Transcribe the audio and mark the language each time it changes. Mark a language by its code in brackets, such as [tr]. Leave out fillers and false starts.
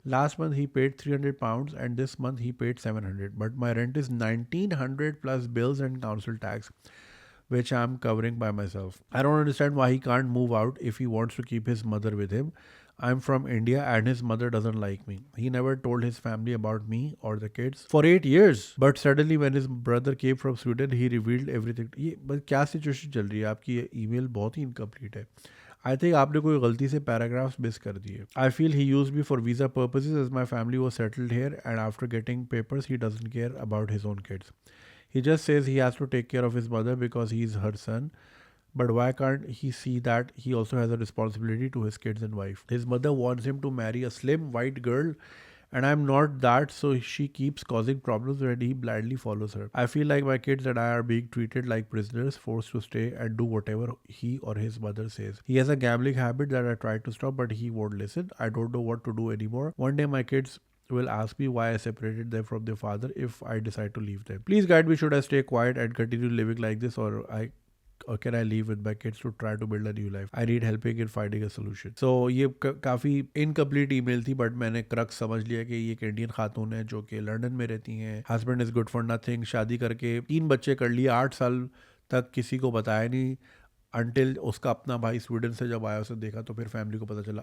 [en] Last month he paid £300 and this month he paid 700, but my rent is 1900 plus bills and council tax, which I'm covering by myself. I don't understand why he can't move out if he wants to keep his mother with him. I'm from India and his mother doesn't like me. He never told his family about me or the kids for 8 years. But suddenly when his brother came from Sweden, he revealed everything. [hi] ये बस क्या situation चल रही है आपकी? ये email बहुत ही incomplete है. [en] I think [hi] आपने कोई गलती से पैराग्राफ्स मिस कर दिए. [en] I feel he use me for visa purposes as my family was settled here and after getting papers he doesn't care about his own kids. He just says he has to take care of his mother because he's her son. But why can't he see that he also has a responsibility to his kids and wife? His mother wants him to marry a slim white girl, and I'm not that, so she keeps causing problems when he blindly follows her. I feel like my kids and I are being treated like prisoners, forced to stay and do whatever he or his mother says. He has a gambling habit that I tried to stop, but he won't listen. I don't know what to do anymore. One day my kids will ask me why I separated them from their father if I decide to leave them. Please guide me, should I stay quiet and continue living like this, or can I leave with my kids to try to build a new life? I need helping in finding a solution. [hi] So ये काफ़ी incomplete email थी, but मैंने crux समझ लिया कि ये एक Indian खातून है जो कि लंदन में रहती हैं. [en] husband is good for nothing, [hi] शादी करके 3 बच्चे कर लिए, 8 साल तक किसी को बताया नहीं. अनटिल उसका अपना भाई स्वीडन से जब आया, उसे देखा तो फिर फैमिली को पता चला.